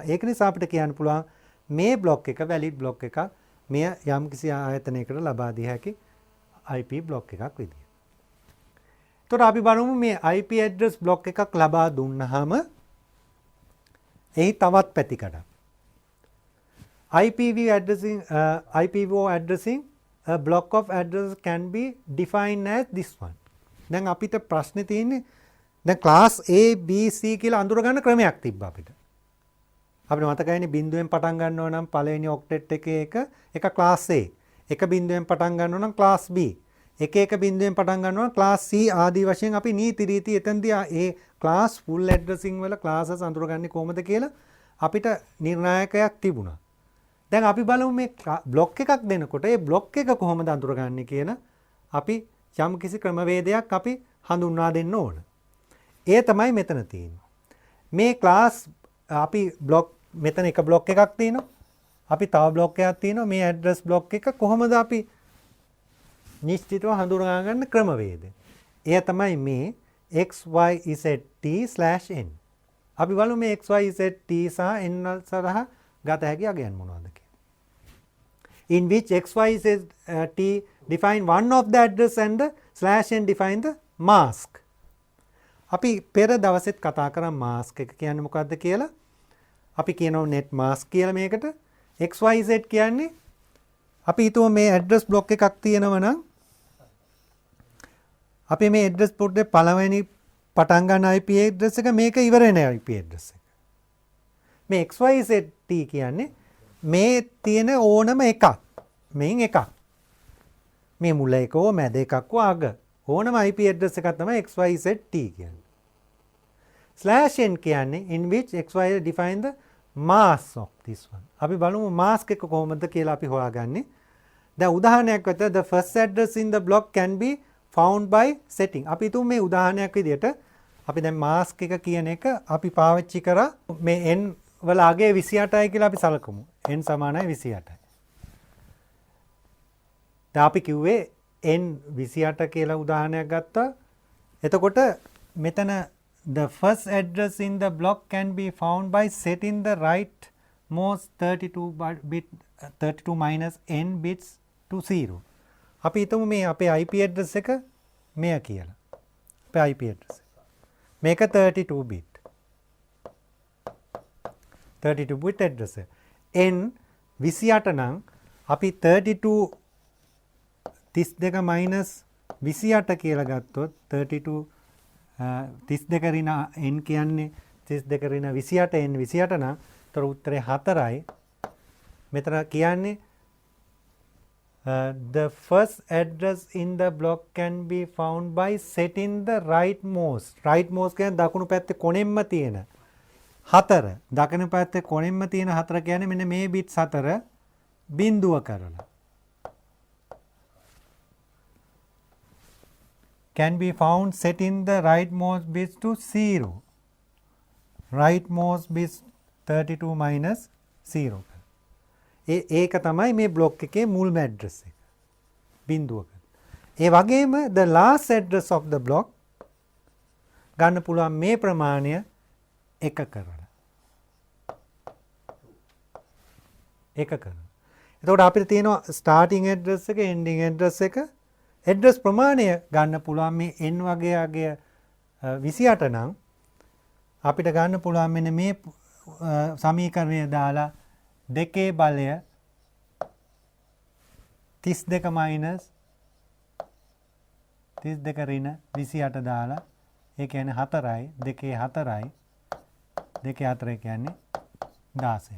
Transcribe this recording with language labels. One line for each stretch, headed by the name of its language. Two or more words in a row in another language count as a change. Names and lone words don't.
Sinhala: ඒක නිසා අපිට කියන්න පුළුවන් මේ බ්ලොක් එක
English: valid block
Sinhala: එකක්. මෙය යම්කිසි ආයතනයකට ලබා දිය හැකි
English: IP block
Sinhala: එකක් විදියට. එතකොට අපි බලමු මේ
English: IP address block
Sinhala: එකක් ලබා දුන්නාම එහි තවත් පැතිකඩක්.
English: IPv4 addressing a block of address can be defined as this one.
Sinhala: දැන් අපිට ප්‍රශ්නේ තියෙන්නේ දැන්
English: class A B C
Sinhala: කියලා අඳුර ගන්න ක්‍රමයක් තිබ්බා අපිට. අපිට මතකයිනේ බිඳුවෙන් පටන් ගන්නවා නම් පළවෙනි ඔක්ටෙට් එකේ එක
English: class A.
Sinhala: එක බිඳුවෙන් පටන් ගන්නවා නම්
English: class B.
Sinhala: එක බිඳුවෙන් පටන් ගන්නවා
English: class C
Sinhala: ආදී වශයෙන් අපි නීති රීති එතෙන්දී ඒ
English: class full addressing
Sinhala: වල classes අඳුරගන්නේ කොහොමද කියලා අපිට නිර්ණායකයක් තිබුණා. දැන් අපි බලමු මේ බ්ලොක් එකක් දෙනකොට ඒ බ්ලොක් එක කොහොමද අඳුරගන්නේ කියන අපි යම් කිසි ක්‍රමවේදයක් අපි හඳුන්වා දෙන්න ඕන. ඒ තමයි මෙතන තියෙන්නේ. මේ class අපි බ්ලොක් මෙතන එක බ්ලොක් එකක් තියෙනවා. අපි තව බ්ලොක් එකක් තියෙනවා. මේ address බ්ලොක් එක කොහොමද අපි නිශ්චිතව හඳුනා ගන්න ක්‍රමවේදය. එය තමයි මේ xyzt/n. අපි බලමු මේ xyzt සහ n සරහ ගත හැකි අගයන් මොනවද කියලා.
English: In which xyzt define one of the address and the /n define the mask.
Sinhala: අපි පෙර දවසෙත් කතා කරා mask එක කියන්නේ මොකක්ද කියලා. අපි කියනවා
English: net mask
Sinhala: කියලා මේකට. xyz කියන්නේ අපි හිතුව මේ
English: address block
Sinhala: එකක් තියෙනවා නම් අපි මේ
English: address block
Sinhala: එකේ පළවෙනි පටන් ගන්න
English: IP address
Sinhala: එක මේක ඉවර වෙන
English: IP address
Sinhala: එක. මේ xyzt කියන්නේ මේ තියෙන ඕනම එකක්. මේන් එකක්. මේ මුල එක හෝ මැද එකක් හෝ අග ඕනම
English: IP address
Sinhala: එකක් තමයි xyzt කියන්නේ.
English: /n කියන්නේ in which xyz define the mask of this one.
Sinhala: අපි බලමු mask එක කොහොමද කියලා අපි හොයාගන්නේ. දැන් උදාහරණයක් විදිහට
English: the first address in the block can be found by setting.
Sinhala: අපි තුමු මේ උදාහරණයක් විදිහට අපි දැන් mask එක කියන එක අපි පාවිච්චි කරා මේ n වල අගය 28යි කියලා අපි සලකමු. n සමානයි 28යි. දැන් අපි කිව්වේ n 28 කියලා උදාහරණයක් ගත්තා. එතකොට මෙතන
English: the first address in the block can be found by setting the rightmost 32 minus n bits to 0.
Sinhala: අපි හිතමු මේ අපේ IP address එක මෙය කියලා. අපේ
English: IP address.
Sinhala: මේක 32 bit.
English: 32 bit address.
Sinhala: n 28 නම් අපි 32 minus 28 කියලා ගත්තොත් 32 32 ඍණ n කියන්නේ 32 ඍණ 28 n 28 නම් තර උත්තරේ 4යි. මෙතන කියන්නේ
English: the first address in the block can be found by setting the rightmost.
Sinhala: rightmost කියන්නේ දකුණු පැත්තේ කොනෙන්ම තියෙන 4. දකුණු පැත්තේ කොනෙන්ම තියෙන 4 කියන්නේ මෙන්න මේ bits 4 බිඳුව කරලා.
English: Can be found setting the rightmost bits to 0. rightmost bits 32 minus 0.
Sinhala: ඒක තමයි මේ බ්ලොක් එකේ මුල්ම ඇඩ්‍රස් එක. බිඳුවක. ඒ වගේම
English: the last address of the block
Sinhala: ගන්න පුළුවන් මේ ප්‍රමාණය 1 කරලා. 1 කරලා. එතකොට අපිට තියෙනවා
English: starting address
Sinhala: එක
English: ending address
Sinhala: එක address ප්‍රමාණය ගන්න පුළුවන් මේ n වගේ අගය 28 නම් අපිට ගන්න පුළුවන් මෙන්න මේ සමීකරණය දාලා දෙකේ බලය 32 minus 32 ඍණ 28 දාලා ඒ කියන්නේ 4යි දෙකේ 4යි දෙකේ 4 කියන්නේ 16.